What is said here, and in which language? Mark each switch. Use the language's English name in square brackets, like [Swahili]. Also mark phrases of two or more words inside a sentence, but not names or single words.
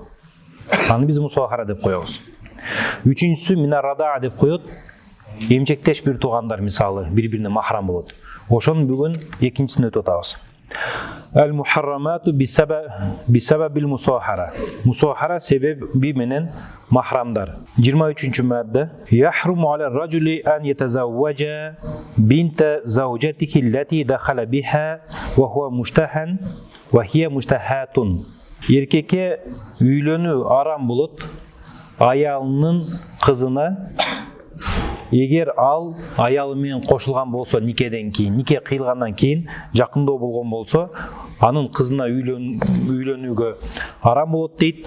[Kyrgyz] Аны биз мусохара деп коебуз. Үчүнчүсү минарада деп коет. Эмчектеш бир туугандар мисалы бири-бирине махрам болот. Ошону бүгүн экинчисин өтүп атабыз. [Arabic] المحرمات بسبب المصاهرة. [Kyrgyz] Мусохара себеби менен махрамдар. 23-чү мадда. [Arabic] يحرم على الرجل أن يتزوج بنت زوجته التي دخل بها وهو مشتهى وهي مشتهاة. [Kyrgyz] Эркекке үйлөнүү арам болот аялынын кызына эгер ал аялы менен кошулган болсо никеден кийин, нике кыйылгандан кийин жакындоо болгон болсо, анын кызына үйлөнүүгө арам болот дейт.